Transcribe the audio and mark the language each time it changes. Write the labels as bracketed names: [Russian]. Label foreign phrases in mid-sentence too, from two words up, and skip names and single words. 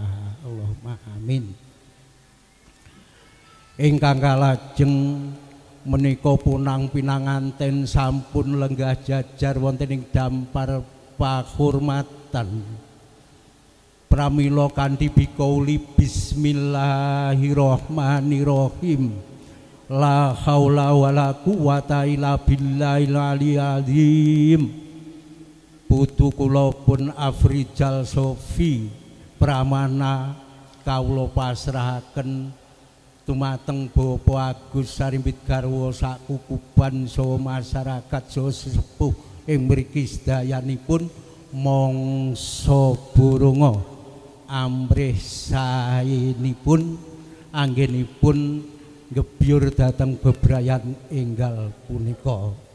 [Arabic] اللهم آمين. [Javanese] Ingkang kalajeng menika punang pinanganten sampun lenggah jajar wonten ing dampar pahormatan pramila kanthi [Arabic] بقول بسم الله الرحمن الرحيم. لا حول ولا قوة إلا بالله العلي العظيم. [Javanese] Putu kula pun Afrijal Sofi Pramana kawula pasrahaken dumateng Bapak Agus Sarimbit Garwa sak kukuban saha masyarakat saha sesepuh ing mriki sedayanipun mangsa burunga amrih saenipun anggenipun gebyur dhateng bebrayan enggal punika.